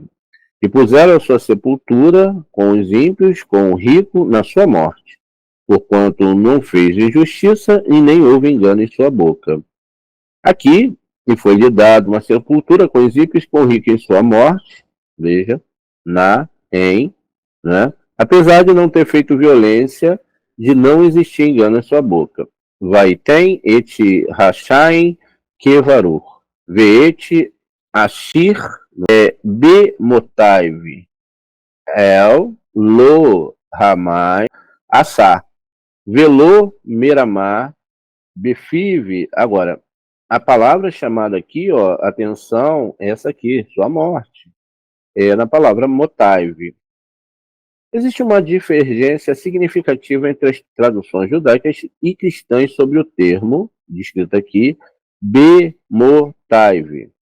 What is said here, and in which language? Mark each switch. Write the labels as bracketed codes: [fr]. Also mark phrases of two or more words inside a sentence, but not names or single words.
[pt] E puseram a sua sepultura com os ímpios, com o rico na sua morte, porquanto não fez injustiça e nem houve engano em sua boca. Aqui, e foi-lhe dado uma sepultura com os ímpios, com o rico em sua morte, veja, né? Apesar de não ter feito violência, de não existir engano em sua boca. [he] ויתן את רשעים קברו ואת עשיר במתיו על לא חמס עשה ולא מרמה בפיו. [pt] Agora, a palavra chamada aqui, ó, atenção, essa aqui, sua morte, é na palavra motaiv. Existe uma divergência significativa entre as traduções judaicas e cristãs sobre o termo, descrito aqui, bemotaiv.